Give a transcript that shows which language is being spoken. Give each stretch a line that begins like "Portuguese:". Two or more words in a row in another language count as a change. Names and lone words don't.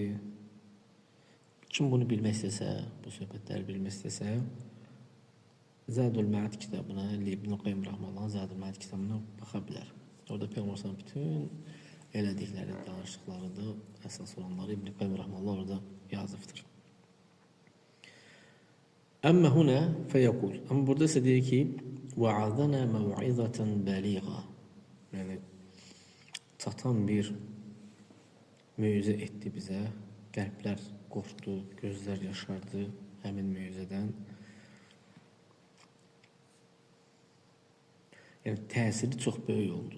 Azerbaijani: Kim bunu bilmək istəsə, bu söhbətləri bilmək istəsə, Zadul Ma'ad kitabına, İbn Qayyim rahmetullahi Zadul Ma'ad kitabına baxa bilər. Orada Peyğəmbər bütün elədikləri, danışdıqlarında əsas olanları İbn Qayyim rahmetullahi orada yazıbdır.
Arabic: أما هنا فيقول.
Azerbaijani: Amma burada isə deyir ki,
Arabic: وَعَذَنَا مَوْعِظَةً بَلِيغًا
Azerbaijani: Yəni, çatan bir mövzə etdi bizə. Qəlblər qorxdu, gözlər yaşardı həmin mövzədən. Yəni, təsiri çox böyük oldu.